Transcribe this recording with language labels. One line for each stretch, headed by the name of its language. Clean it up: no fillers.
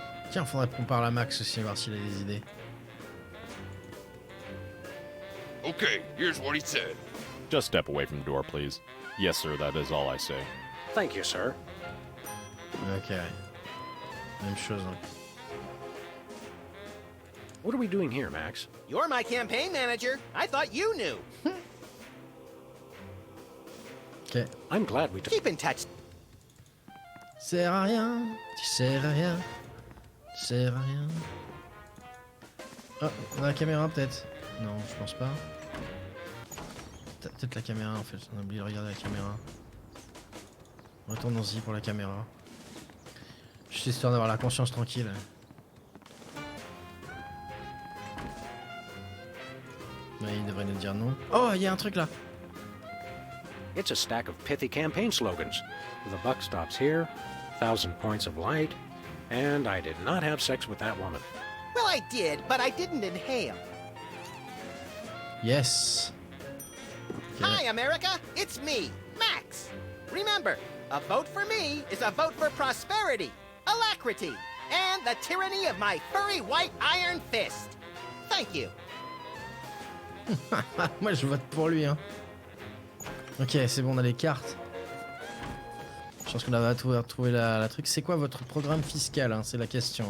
French: Tiens, faudrait qu'on parle à Max aussi, voir s'il a des idées.
English: Okay, here's what he said. Just step away from the door, please. Yes, sir, that is all I say. Thank you, sir.
French: Ok. Même chose. Hein.
English: What are we doing here, Max? You're my campaign manager. I thought you knew. Ok. I'm glad we... Keep in touch.
French: Sert à rien. Tu sers à rien. Tu sers à rien. Oh, on a la caméra peut-être. Non, je pense pas. Peut-être la caméra en fait. On a oublié de regarder la caméra. Retournons-y pour la caméra. Juste histoire d'avoir la conscience tranquille. Mais il devrait nous dire non. Oh, il y a un truc là.
English: It's a stack of pithy campaign slogans. The buck stops here, 1,000 points of light, and I did not have sex with that woman. Well, I did, but I didn't inhale. Yes. Okay. Hi, America. It's me, Max. Remember, a vote for me is a vote for prosperity, alacrity, and the tyranny of my furry white iron fist. Thank you.
French: Moi je vote pour lui hein. Ok, c'est bon, on a les cartes. Je pense qu'on va trouver la truc. C'est quoi votre programme fiscal, hein, c'est la question.